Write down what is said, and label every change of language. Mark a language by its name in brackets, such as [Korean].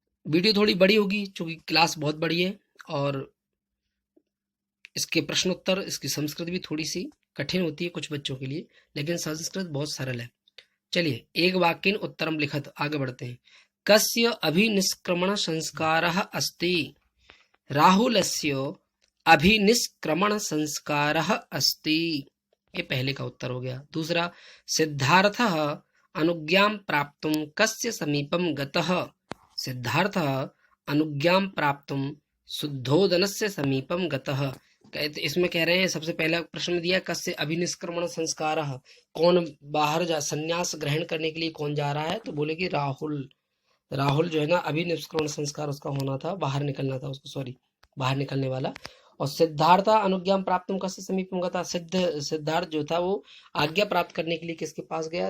[Hindi] Video थोड़ी बड़ी होगी क्योंकि क्लास बहुत बड़ी है और इसके प्रश्नोत्तर, इसकी संस्कृत भी थोड़ी सी कठिन होती है कुछ बच्चों के लिए, लेकिन संस्कृत बहुत सरल है। चलिए [Sanskrit] एक वाक्येन उत्तरम लिखत, [Hindi] आगे बढ़ते हैं। [Sanskrit] कस्य अभिनिष्क्रमण संस्कारः अस्ति। राहुलस्य अभिनिष्क्रमण संस्कारः अस्ति। [Hindi] ये पहले का उत्तर हो गया। दूसरा, [Sanskrit] सिद्धार्थः अनुज्ञां प्राप्तुं कस्य समीपं गतः। सिद्धार्थः अनुज्ञां प्राप्तुं शुद्धोदनस्य समीपं गतः। [Hindi] इसमें कह रहे हैं, सबसे पहला प्रश्न दिया [Sanskrit] कस्य अभिनिष्क्रमण संस्कारः, [Hindi] कौन बाहर जा संन्यास ग्रहण करने के लिए कौन जा रहा है? तो बोले कि राहुल। राहुल जो है ना, अभिनिष्क्रमण संस्कार उसका होना था, बाहर निकलना था उसको, सॉरी बाहर निकलने वाला। और [Sanskrit] सिद्धार्थ अनुज्ञा प्राप्त कस्य समीपम गता। [Hindi] सिद्धार्थ जो था वो आज्ञा प्राप्त करने के लिए किसके पास गया?